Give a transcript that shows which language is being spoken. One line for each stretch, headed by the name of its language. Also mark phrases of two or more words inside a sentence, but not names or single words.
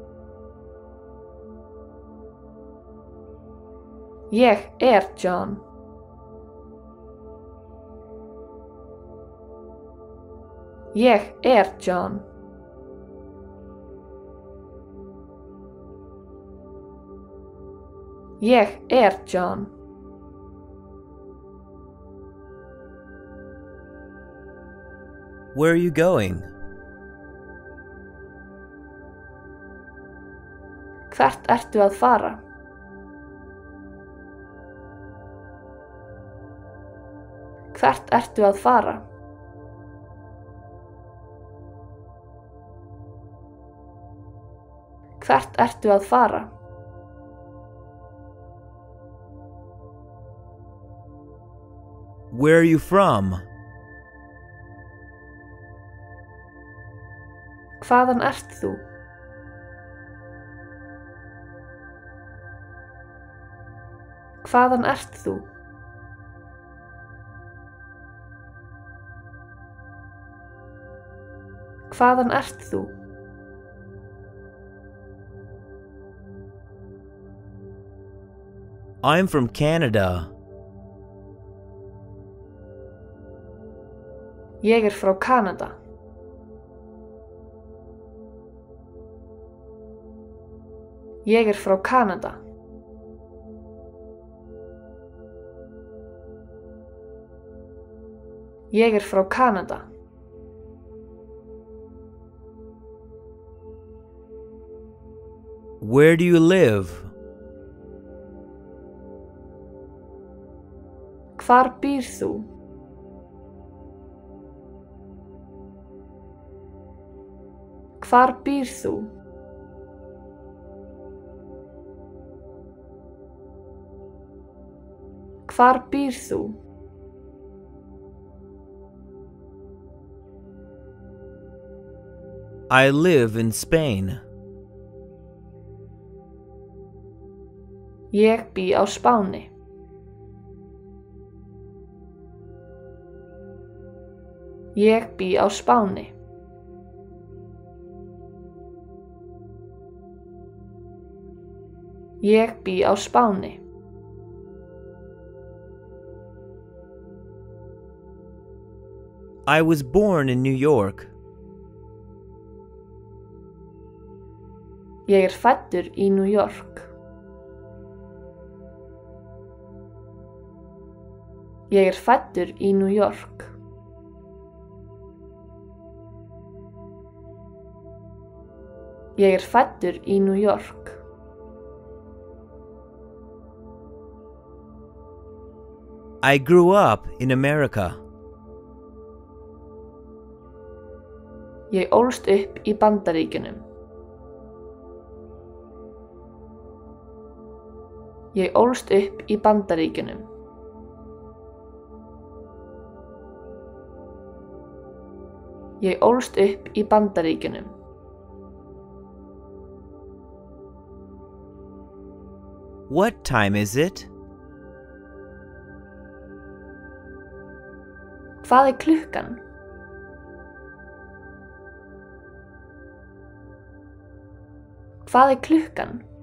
Icelandic: Ég John. Ég John. Ég John.
English: Where are you going?
Icelandic: Hvert ertu að fara? Hvert ertu að fara? Hvert ertu að fara?
English: Where are you from?
Icelandic: Hvaðan ert þú? Hvaðan ert þú? Hvaðan ert þú?
English: I'm from Canada.
Icelandic: Ég frá Kanada. Ég frá Kanada. Ég frá Kanada.
English: Where do you live?
Icelandic: Hvar býr þú? Hvar býr þú? Hvar býr þú?
English: I live in Spain.
Icelandic: Ég bý á Spáni. Ég bý á Spáni. Ég bý á Spáni.
English: I was born in New York.
Icelandic: Ég fæddur í New York. Ég fæddur í New York. Ég fæddur í New York.
English: I grew up in America.
Icelandic: Ég ólst upp í Bandaríkjunum. Ég ólst upp í Bandaríkjunum. Ég ólst upp í Bandaríkjunum.
English: What time is it?
Icelandic: Hvað er klukkan? Hvað er klukkan?